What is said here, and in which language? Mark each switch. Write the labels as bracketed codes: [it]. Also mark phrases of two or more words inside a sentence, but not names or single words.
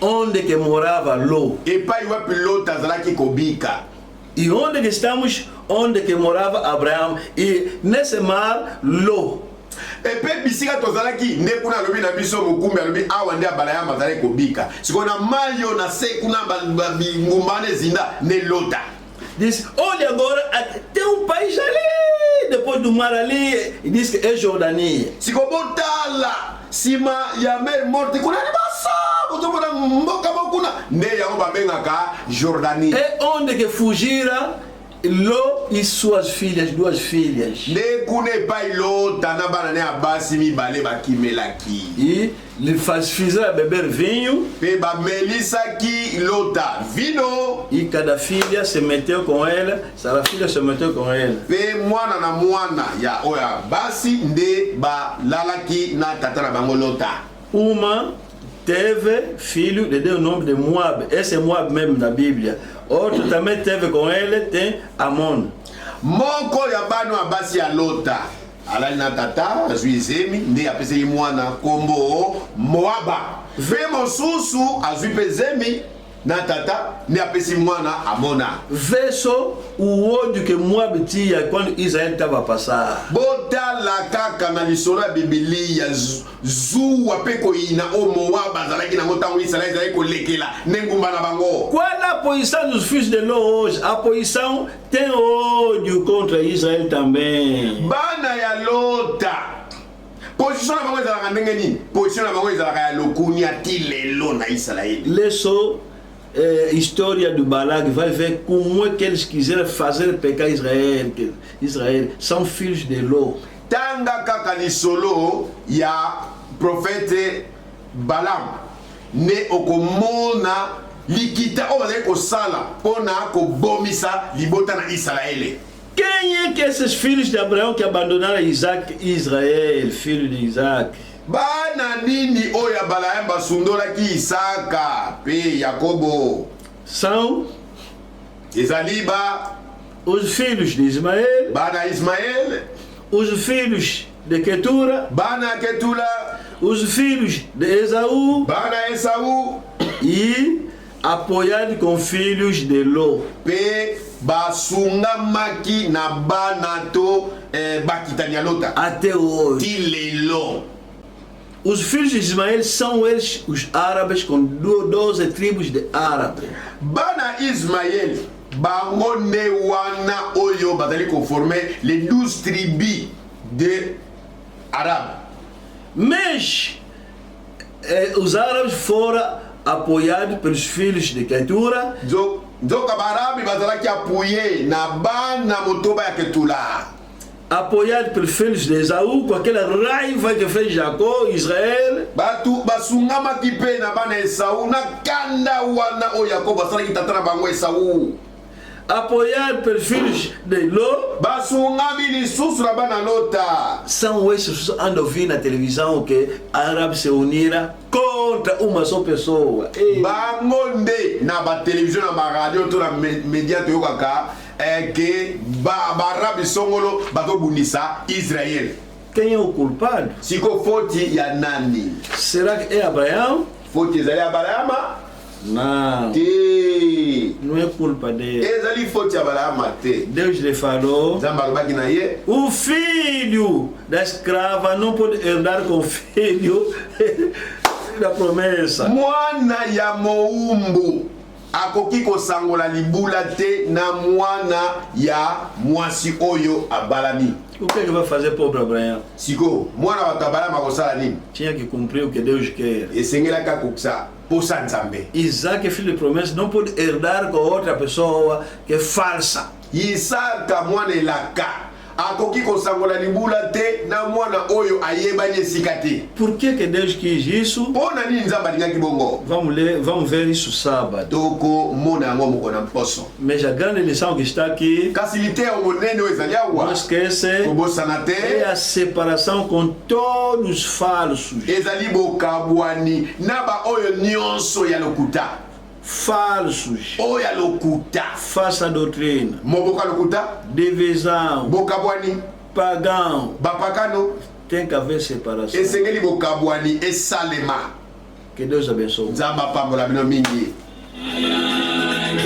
[pt] Onde que morava Ló. [ln] epai wapi Loti azalaki kobika. [pt] E onde que estamos? Onde que morava Abraão. E nesse mar, Ló. [ln] epe bisika tozalaki nde kuna alobi na biso mokumbi alobi awa nde abala ya bazalaki kobika sikoyo na mayo na se kuna bingumba wana ezinda nde Lota. [pt] Disse: olha agora, tem país ali, depois do mar ali. E disse que é Jordania. [ln] sikoyo botala nsima ya [fr] mer morte [ln] kuna ni basa bozomona mboka mokuna nde yango babengaka Jordanie. [pt] É onde que fugira Ló e suas filhas, 2 filhas. [ln] nde kuna epai Lota na bana ne ya basi mibale bakimelaki [pt] E lhe fizeram beber vinho. [ln] mpe bamelisaki Lota vino [pt] E cada filha se meteu com ela. Cada filha se meteu com ela. [ln] mpe mwana na mwana ya oyo ya basi nde balalaki na tata na bango Lota. [pt] Uma teve filho, lhe deu o nome de Moab. Esse é Moab mesmo na Bíblia. Outro também teve com ele, tem Amon. [ln] moko ya bana ya basi ya Lota alali na tata azwi zemi nde apesaki mwana kombo Moaba. mpe mosusu azwi mpe zemi na tata nde apesi mwana Amona. [pt] Vê só o ódio que Moab tinha quando Israel estava a passar. [ln] botala kaka na lisolo ya bibilia zuwa mpe koyina o Moaba azalaki nango ntango Israel ezalaki kolekela nde ngumba na bango. [pt] Qual é a posição dos filhos de Ló hoje? A posição tem ódio contra Israel também. [ln] bana ya Lota position na bango ezalaka ndenge nini? position na bango ezalaka ya lokunia ti lelo na Israeli. [pt] Lê só história do Balac, vai ver como é que eles quiseram fazer pecar Israel. Israel são filhos de Ló. [ln] tanga kaka lisolo ya profete Balaam ne okomona likita oyo bazali kosala mpona kobomisa libota na Israele. [pt] Quem é que esses filhos de Abraão que abandonaram Isaac, Israel, filho de Isaac? [ln] bana nini oyo ya Balaam basundolaki Isaka mpe Yakobo? [pt] São [ln] ezali [pt] os filhos de Ismael, [ln] bana Ismael, [pt] os filhos de Ketura, [ln] bana Ketula, [pt] os filhos de Esaú [ln] bana Esau [pt] e apoiado com filhos de Ló. [ln] mpe basungamaki na bana to bakitani ya Lota [pt] Até hoje. [ln] ti lelo. [pt] Os filhos de Ismael são eles, os árabes, com 12 tribos de árabes. [ln] bana Ismael bango nde wana oyo bazali koforme [fr] les 12 tribus de Arabes. [pt] Mas os árabes foram apoiados pelos filhos de Ketura, [ln] nzoka baarabi bazalaki apuye na bana motoba ya Ketula, [pt] apoiados pelos filhos de Esaú, com aquela raiva que fez Jacó, Israel. [ln] batu basungamaki mpe na bana Esau na kanda wana oyo Yakobo asalaki tata na bango Esau. [pt] Apoiado pelos filhos de Ló. [ln] basungami lisusu na bana Lota. [pt] São esses que andam ouvindo na televisão que árabes se uniram contra uma só pessoa. Ei. [ln] bango nde na batelevizio na baradio to na media toyokaka ke baarabi songolo bazobundisa Israel. [pt] Quem é o culpado? [ln] siko foti ya nani? [pt] Será que é Abraão? [ln] foti ezali ya Balaama [pt] Não, [ln] te, [pt] não é culpa dele. [ln] ezali foti ya Balaama te. [pt] Deus lhe falou: [ln] nzambe alobaki na ye [pt] o filho da escrava não pode herdar com o filho da promessa. [ln] mwana ya mowumbu akoki kosangola libula te na mwana ya mwasi oyo abalami. [pt] O que ele vai fazer, pobre Abraão? [ln] siko mwana bato ya Balaama akosala nini? [pt] Tinha que cumprir o que Deus quer. [ln] esengelaka kokisa posa nzambe. [pt] Isaac, filho de promessa, não pode herdar com outra pessoa que é falsa. [ln] Isaka mwana elaka akoki kosangola libula te na mwana oyo ayebani esika te. [pt] Por que Deus quis isso? [ln] Mpona nini nzambe alingaki bongo? [pt] Vamos ver isso sábado. [ln] Toko mona yango moko na mposo. [pt] Mas a grande lição que está aqui, [ln] Kasi liteya monene oyo ezali awa [pt] não esquece, [ln] kobosana [pt] é [ln] te [pt] a separação com todos os falsos. [ln] ezali bokabwani na ba oyo nyonso ya lokuta. [pt] Falsos. [ln] Oyo ya lokuta. [pt] Falsa doutrina. [ln] Moboko ya lokuta. [pt] Divisão. [ln] Bokabwani. [pt] Pagão. [ln] Bapakano. [pt] Tem que haver separação. [ln] Esengeli bokabwani esalema. [pt] Que Deus abençoe. [ln] Nzamba pambola bino mingi.